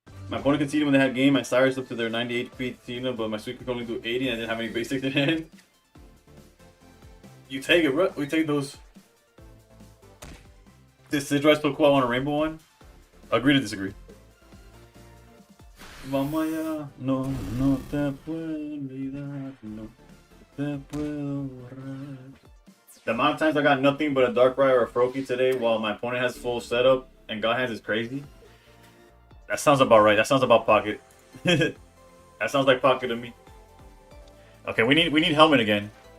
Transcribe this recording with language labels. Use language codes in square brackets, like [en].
[en] My opponent conceded when they had game. My Cyrus up to their 98 feet Tina, but my Suicune could only do 80 and I didn't have any basics in hand. You take it, bro. We take those. This Decidueye still cool. I want a rainbow one. Agree to disagree. [es] Vamos allá, no te puedo olvidar, no te puedo borrar. [en] The amount of times I got nothing but a Darkrai or a Froakie today while my opponent has full setup and God hands is crazy. That sounds about right. That sounds about pocket. That sounds like pocket to me. Okay, we need helmet again.